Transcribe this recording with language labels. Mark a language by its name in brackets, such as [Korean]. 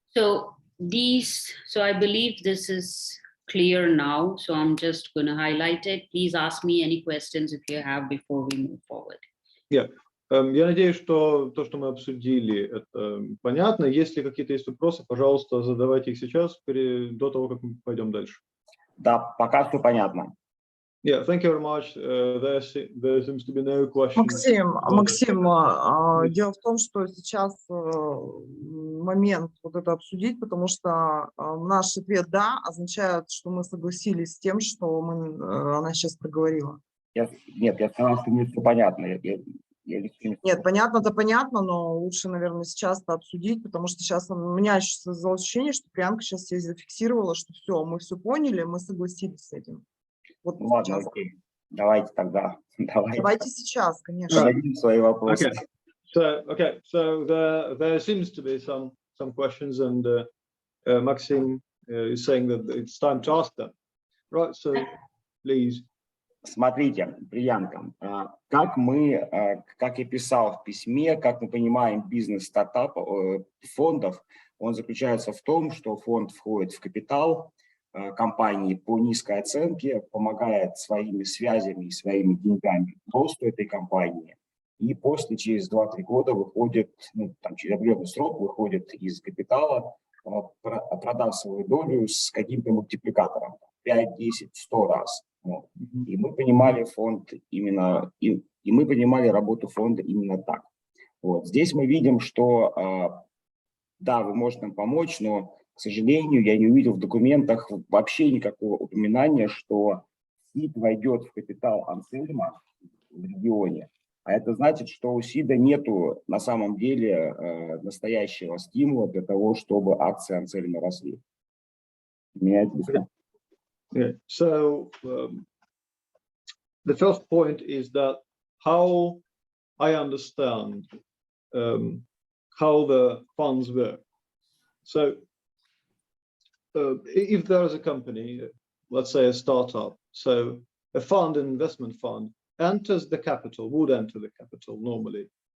[English] So I believe this is clear now. So I'm just going to highlight it. Please ask me any questions if you have before we move forward. Yeah. [Russian] Я надеюсь, что то, что мы обсудили, это понятно. Если какие-то есть вопросы, пожалуйста, задавайте их сейчас, до того, как мы пойдем дальше. Да, пока все понятно. [English] Yeah, thank you very much. There seems to be no questions. [Russian] Максим, дело в том, что сейчас момент вот это обсудить, потому что наш ответ «да» означает, что мы согласились с тем, что она сейчас проговорила. Нет, я сказал, что мне все понятно. Нет, понятно-то понятно, но лучше, наверное, сейчас это обсудить, потому что сейчас у меня создалось ощущение, что Приянка сейчас здесь зафиксировала, что все, мы все поняли, мы согласились с этим. Вот ладно, окей. Давайте тогда. Давайте сейчас, конечно. Зададим свои вопросы. [English] Okay, so there seems to be some questions, and Maxim is saying that it's time to ask them. Right, so please. [Russian] Смотрите, Приянка, как мы, как я писал в письме, как мы понимаем бизнес стартапов, фондов, он заключается в том, что фонд входит в капитал компании по низкой оценке, помогает своими связями и своими деньгами росту этой компании, и после, через 2-3 года выходит, ну, там, через определенный срок выходит из капитала, продав свою долю с каким-то мультипликатором, 5, 10, 100 раз. Вот. И мы понимали фонд именно, и мы понимали работу фонда именно так. Вот. Здесь мы видим, что да, вы можете нам помочь, но, к сожалению, я не увидел в документах вообще никакого упоминания, что СИД войдет в капитал Ансельма в регионе. А это значит, что у СИДа нету на самом деле настоящего стимула для того, чтобы акции Ансельма росли. Меня это беспокоит. [English] Yeah. So the first point is that how I understand how the funds work. So if there is a company, let's say a startup, so a fund, an investment fund, enters the capital, would enter the capital normally,